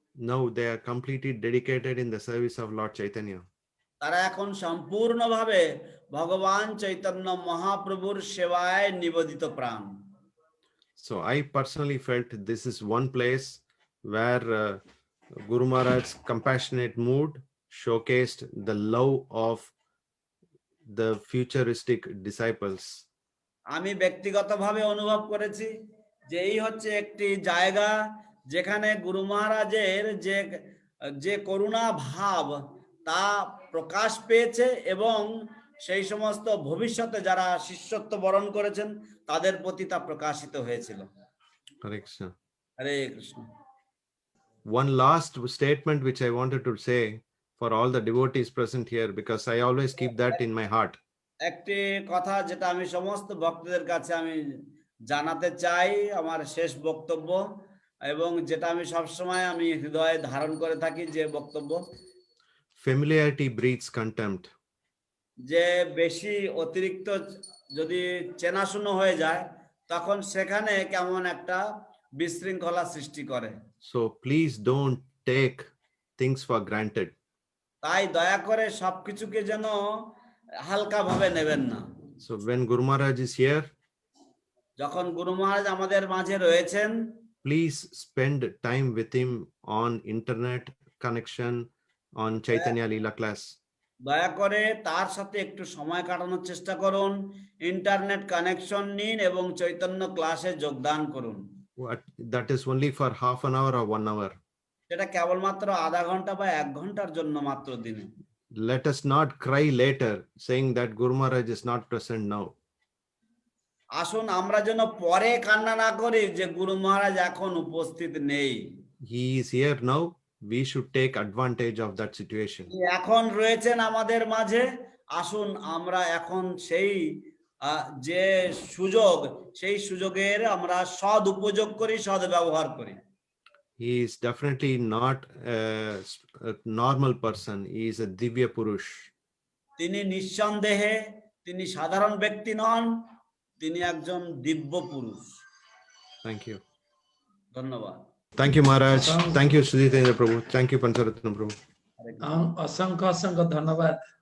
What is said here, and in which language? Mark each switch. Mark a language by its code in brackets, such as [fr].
[en] Now they are completely dedicated in the service of Lord Chaitanya. [bn] তারা এখন সম্পূর্ণভাবে ভগবান চৈতন্য মহাপ্রভুর সেবায় নিবেদিত প্রাণ। [en] So I personally felt this is one place where Guru Maharaj's compassionate mood showcased the love of the futuristic disciples. [bn] আমি ব্যক্তিগতভাবে অনুভব করেছি যে এই হচ্ছে একটি জায়গা যেখানে গুরু মহারাজের যে করুণা ভাব তা প্রকাশ পেয়েছে এবং সেই সমস্ত ভবিষ্যতে যারা শিষ্যত্ব বরণ করেছেন তাদের প্রতি তা প্রকাশিত হয়েছিল। [en] Hare Krishna. [bn] Hare Krishna. [en] One last statement which I wanted to say for all the devotees present here, because I always keep that in my heart. [bn] একটি কথা যেটা আমি সমস্ত ভক্তদের কাছে আমি জানাতে চাই, আমার শেষ বক্তব্য, এবং যেটা আমি সবসময় আমি হৃদয়ে ধারণ করে থাকি, যে বক্তব্য, [en] Familiarity breeds contempt. [bn] যে বেশি অতিরিক্ত যদি চেনাশুনো হয়ে যায় তখন সেখানে কেমন একটা বিশৃঙ্খলা সৃষ্টি করে। [en] So please don't take things for granted. [bn] তাই দয়া করে সবকিছুকে যেন হালকা ভাবে নেবেন না। [en] So when Guru Maharaj is here, [bn] যখন গুরু মহারাজ আমাদের মাঝে রয়েছেন, [en] please spend time with him on internet connection, on Chaitanya Leela class. [bn] দয়া করে তার সাথে একটু সময় কাটানোর চেষ্টা করুন, ইন্টারনেট কানেকশন নিন এবং চৈতন্য ক্লাসে যোগদান করুন। [en] That is only for half an hour or 1 hour. [bn] সেটা কেবলমাত্র আধা ঘন্টা বা 1 ঘন্টার জন্য মাত্র দিনে। [en] Let us not cry later saying that Guru Maharaj is not present now. [bn] আসুন আমরা যেন পরে কান্না না করি যে গুরু মহারাজ এখন উপস্থিত নেই। [en] He is here now. We should take advantage of that situation. [bn] তিনি এখন রয়েছেন আমাদের মাঝে, আসুন আমরা এখন সেই যে সুযোগ, সেই সুযোগের আমরা সদ উপযোগ করি, সদ ব্যবহার করি। [en] He is definitely not a normal person. He is a Divya Purush. [bn] তিনি নিঃসন্দেহে তিনি সাধারণ ব্যক্তি নন, তিনি একজন দিব্য পুরুষ। [en] Thank you. [bn] ধন্যবাদ। [en] Thank you, Maharaj. Thank you, Sudhitendra Prabhu. Thank you, Pancharatna Prabhu. [bn] অসংখ্য অসংখ্য ধন্যবাদ।